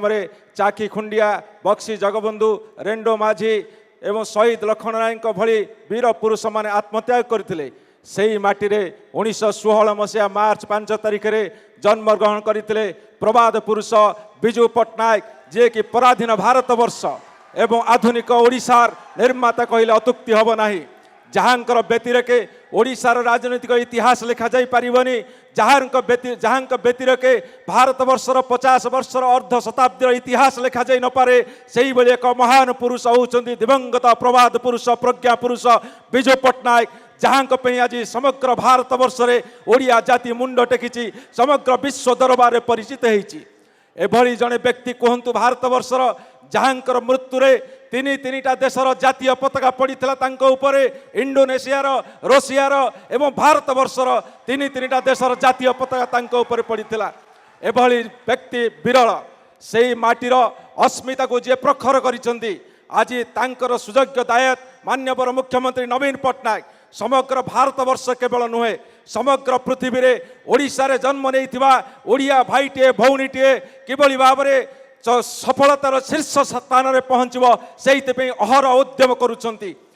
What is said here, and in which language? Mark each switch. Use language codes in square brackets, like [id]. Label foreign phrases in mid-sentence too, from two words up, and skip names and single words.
[or] ରେ ଚକି ଖୁଣ୍ଟିଆ ବକ୍ସି ଜଗବନ୍ଧୁ ରେଣ୍ଡୋ ମାଝି ଏବଂ ଶହୀଦ ଲକ୍ଷ୍ମଣ ନାୟକ ଭଳି ବୀର ପୁରୁଷ ମାନେ ଆତ୍ମତ୍ୟାଗ କରିଥିଲେ ସେହି ମାଟିରେ 1916 ମସିହା ମାର୍ଚ୍ଚ 5 ତାରିଖରେ ଜନ୍ମ ଗ୍ରହଣ କରିଥିଲେ ପ୍ରବାଦ ପୁରୁଷ ବିଜୁ ପଟ୍ଟନାୟକ ଯେ କି ପରାଧୀନ ଭାରତ ବର୍ଷ ଏବଂ ଆଧୁନିକ ଓଡ଼ିଶାର ନିର୍ମାତା କହିଲେ ଅତ୍ୟୁକ୍ତି ହେବ ନାହିଁ ଯାହାଙ୍କର ବ୍ୟତିରେକେ ଓଡ଼ିଶାର ରାଜନୈତିକ ଇତିହାସ ଲେଖା ଯାଇ ପାରିବନି ଯାହାଙ୍କ ବ୍ୟତିରେକେ ଭାରତ ବର୍ଷର 50 ବର୍ଷର ଅର୍ଦ୍ଧ ଶତାବ୍ଦୀର ଇତିହାସ ଲେଖା ଯାଇ ନ ପାରେ ସେହି ଭଳି ଏକ ମହାନ ପୁରୁଷ ହେଉଛନ୍ତି ଦିବଙ୍ଗତ ପ୍ରବାଦ ପୁରୁଷ ପ୍ରଜ୍ଞା ପୁରୁଷ ବିଜୁ ପଟ୍ଟନାୟକ ଯାହାଙ୍କ ପାଇଁ ଆଜି ସମଗ୍ର ଭାରତ ବର୍ଷରେ ଓଡ଼ିଆ ଜାତି ମୁଣ୍ଡ ଟେକିଛି ସମଗ୍ର ବିଶ୍ୱ ଦରବାରରେ ପରିଚିତ ହୋଇଛି ଏଭଳି ଜଣେ ବ୍ୟକ୍ତି କହନ୍ତୁ ଭାରତ ବର୍ଷର ଯାହାଙ୍କର ମୃତ୍ୟୁ ରେ ତିନିଟା ଦେଶର ଜାତୀୟ ପତାକା ପଡ଼ିଥିଲା ତାଙ୍କ ଉପରେ ଇଣ୍ଡୋନେସିଆ ରୁଷିଆ ଏବଂ ଭାରତ ବର୍ଷର ତିନିଟା ଦେଶର ଜାତୀୟ ପତାକା ତାଙ୍କ ଉପରେ ପଡ଼ିଥିଲା ଏଭଳି ବ୍ୟକ୍ତି ବିରଳ ସେହି ମାଟିର ଅସ୍ମିତାକୁ ଯେ ପ୍ରଖର କରିଛନ୍ତି ଆଜି ତାଙ୍କର ସୁଯୋଗ୍ୟ ଦାୟାଦ ମାନ୍ୟବର ମୁଖ୍ୟମନ୍ତ୍ରୀ ନବୀନ ପଟ୍ଟନାୟକ ସମଗ୍ର ଭାରତ ବର୍ଷ କେବଳ ନୁହେଁ ସମଗ୍ର ପୃଥିବୀରେ ଓଡ଼ିଶାରେ ଜନ୍ମ ନେଇଥିବା ଓଡ଼ିଆ ଭାଇଟେ ଭଉଣୀଟେ କିଭଳି ଭାବରେ ସଫଳତାର ଶୀର୍ଷ ସ୍ଥାନରେ ପହଞ୍ଚିବ ସେଥିପାଇଁ ଅହରହ ଉଦ୍ୟମ କରୁଛନ୍ତି